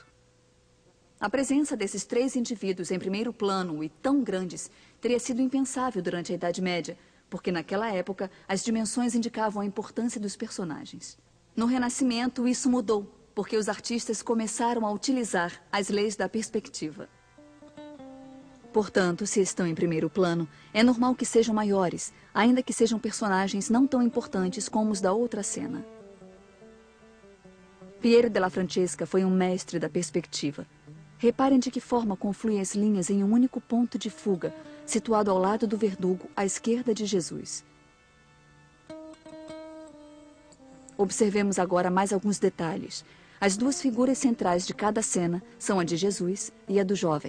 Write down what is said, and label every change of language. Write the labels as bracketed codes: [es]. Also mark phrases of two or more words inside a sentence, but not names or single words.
[pt] A presença desses três indivíduos em primeiro plano e tão grandes teria sido impensável durante a Idade Média, porque naquela época as dimensões indicavam a importância dos personagens. No Renascimento isso mudou, porque os artistas começaram a utilizar as leis da perspectiva. Portanto, se estão em primeiro plano, é normal que sejam maiores, ainda que sejam personagens não tão importantes como os da outra cena. Piero della Francesca foi um mestre da perspectiva. Reparem de que forma confluem as linhas em um único ponto de fuga, situado ao lado do verdugo, à esquerda de Jesus. Observemos agora mais alguns detalhes. As duas figuras centrais de cada cena são a de Jesus e a do jovem.